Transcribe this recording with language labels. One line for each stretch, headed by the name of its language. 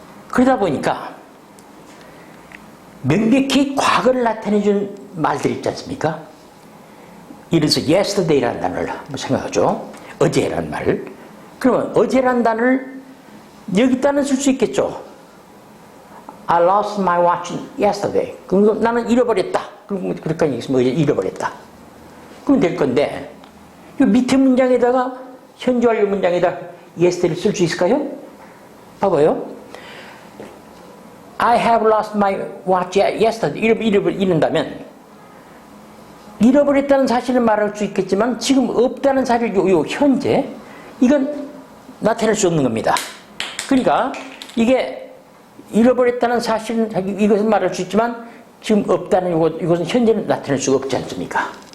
Korean: 그러다 보니까 명백히 과거를 나타내준 말들이 있지 않습니까? 예를 들어서 yesterday라는 단어를 한번 생각하죠. 어제라는 말. 그러면 어제라는 단어를 여기다는 쓸 수 있겠죠.
English: I lost my watch yesterday.
Korean: 그럼 나는 잃어버렸다. 그러니까 잃어버렸다. 그러면 될 건데, 이 밑에 문장에다가 현재 완료 문장에다 yesterday를 쓸 수 있을까요? 봐봐요.
English: I have lost my watch yesterday.
Korean: 이른다면 잃어버렸다는 사실을 말할 수 있겠지만 지금 없다는 사실, 요 현재 이건 나타낼 수 없는 겁니다. 그러니까 이게 잃어버렸다는 사실은 이것은 말할 수 있지만 지금 없다는 이것은 현재는 나타낼 수가 없지 않습니까?